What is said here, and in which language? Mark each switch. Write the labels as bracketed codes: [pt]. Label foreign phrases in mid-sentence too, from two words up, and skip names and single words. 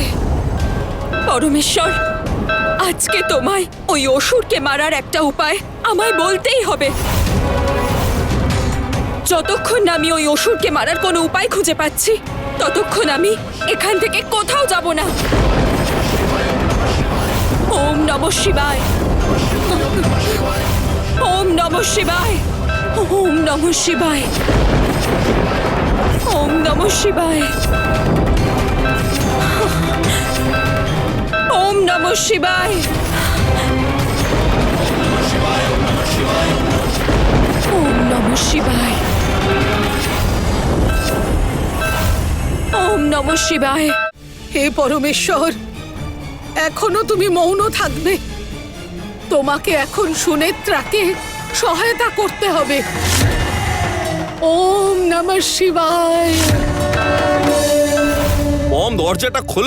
[bn] পরমেশ্বর, আজকে তোমায় ওই অসুরকে মারার একটা উপায় আমায় বলতেই হবে। যতক্ষণ না আমি ওই অসুরকে মারার কোনো উপায় খুঁজে পাচ্ছি ততক্ষণ আমি এখান থেকে কোথাও যাব না। [sa] ওম নমঃ শিবায়। ওম নমঃ শিবায়। ওম নমঃ শিবায়। ওম নমঃ শিবায়। ওম নমঃ শিবায়। ওম নমঃ শিবায়। ওম নমঃ শিবায়। [bn] হে পরমেশ্বর, এখনো তুমি মৌন থাকবে? তোমাকে এখন সুনেত্রাকে সহায়তা করতে হবে। [sa] ওম নমঃ শিবায়। [bn] মম, দরজাটা খোলো।